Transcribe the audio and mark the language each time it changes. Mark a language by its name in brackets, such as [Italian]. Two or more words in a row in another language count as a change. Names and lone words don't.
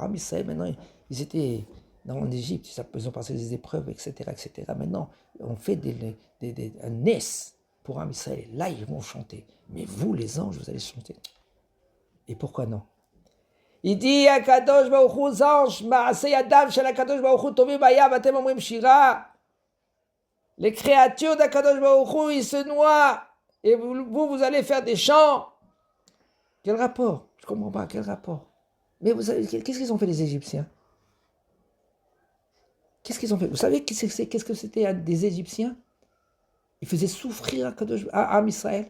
[Hebrew] עם ישראל, [French] maintenant, ils étaient en Égypte, ils ont passé des épreuves, etc. Maintenant, on fait un nes pour [Hebrew] עם ישראל. [French] Là, ils vont chanter. Mais vous, les anges, vous allez chanter. Et pourquoi non? Il dit à [Hebrew] קדוש ברוך הוא, [French] aux anges, [Hebrew] מעשה ידיו של קדוש ברוך הוא טובעים בים אתם אומרים שירה. [French] Les créatures d' [Hebrew] הקדוש ברוך הוא, [French] ils se noient. Et vous allez faire des chants. Quel rapport? Je ne comprends pas, quel rapport? Mais vous savez, qu'est-ce qu'ils ont fait les Égyptiens? Qu'est-ce qu'ils ont fait? Vous savez qu'est-ce que c'était des Égyptiens? Ils faisaient souffrir à [Hebrew] עם ישראל.